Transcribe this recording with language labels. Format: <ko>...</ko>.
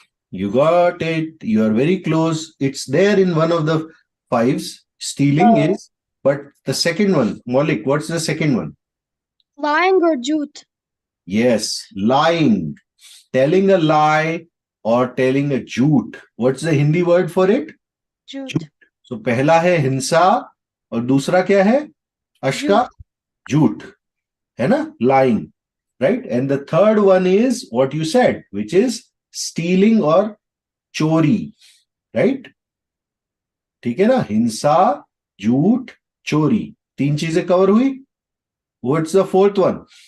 <en>You got it. You are very close. It's there in one of the 5s. Stealing is, but the second one, Maulik, what's the second one? Lying or jute. Yes, lying. Telling a lie or telling a jhoot. What's the Hindi word for it?</en> <hi>Jute. So पहला है हिंसा और दूसरा क्या है? अशका झूठ, है ना?</hi> <en>Lying, right? And the third one is what you said, which is stealing or chori, right?</en> <hi>ठीक है ना? हिंसा, झूठ, चोरी, 3 चीजें कवर हुई.</hi> <en>What's the fourth one?</en>